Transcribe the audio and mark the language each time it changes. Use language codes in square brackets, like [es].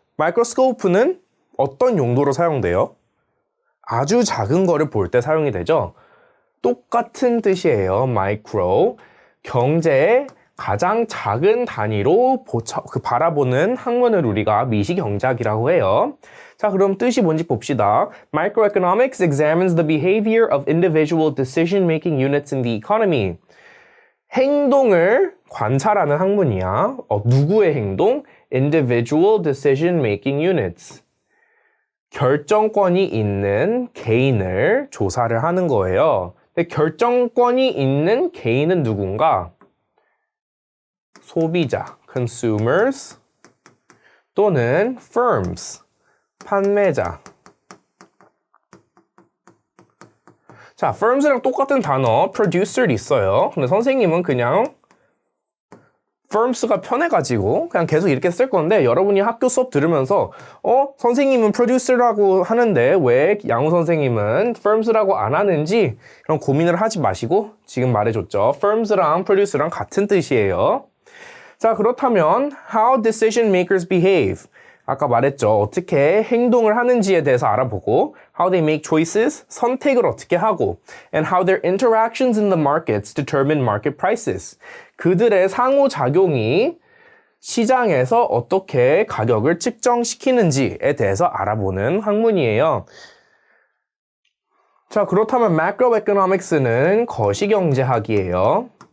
[ko] 마이크로스코프는 어떤 용도로 사용돼요? 아주 작은 거를 볼 때 사용이 되죠? 똑같은 뜻이에요. 마이크로. 경제의 가장 작은 단위로 바라보는 학문을 우리가 미시경제학이라고 해요. 자, 그럼 뜻이 뭔지 봅시다. [en] Microeconomics examines the behavior of individual decision-making units in the economy. [ko] 행동을 관찰하는 학문이야. 누구의 행동? [en] Individual decision-making units. [ko] 결정권이 있는 개인을 조사를 하는 거예요. 근데 결정권이 있는 개인은 누군가? 소비자, consumers, 또는 firms, 판매자. 자, firms랑 똑같은 단어, producer 있어요. 근데 선생님은 그냥 firms가 편해가지고 그냥 계속 이렇게 쓸 건데 여러분이 학교 수업 들으면서 선생님은 producer라고 하는데 왜 양우 선생님은 firms라고 안 하는지 그런 고민을 하지 마시고 지금 말해줬죠. firms랑 producer랑 같은 뜻이에요. 자, 그렇다면 [en] how decision makers behave. [ko] 아까 말했죠. 어떻게 행동을 하는지에 대해서 알아보고 [en] how they make choices, [ko] 선택을 어떻게 하고 [en] and how their interactions in the markets determine market prices. [ko] 그들의 상호작용이 시장에서 어떻게 가격을 측정시키는지에 대해서 알아보는 학문이에요. 자, 그렇다면 macroeconomics는 거시경제학이에요.